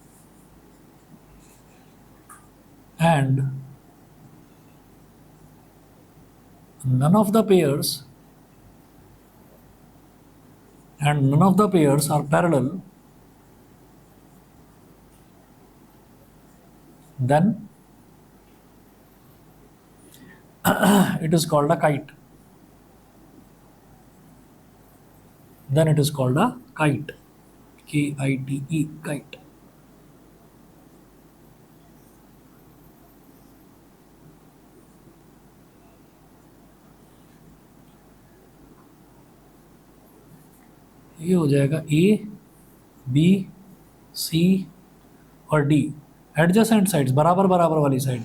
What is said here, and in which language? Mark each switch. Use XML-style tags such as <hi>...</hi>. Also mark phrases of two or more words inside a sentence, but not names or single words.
<en>and none of the pairs are parallel, then it is called a kite. Then it is called a kite. K-I-T-E, kite.</en> <hi>ये हो जाएगा ए, बी, सी और डी</hi> <en>adjacent sides,</en> <hi>बराबर बराबर वाली साइड।</hi>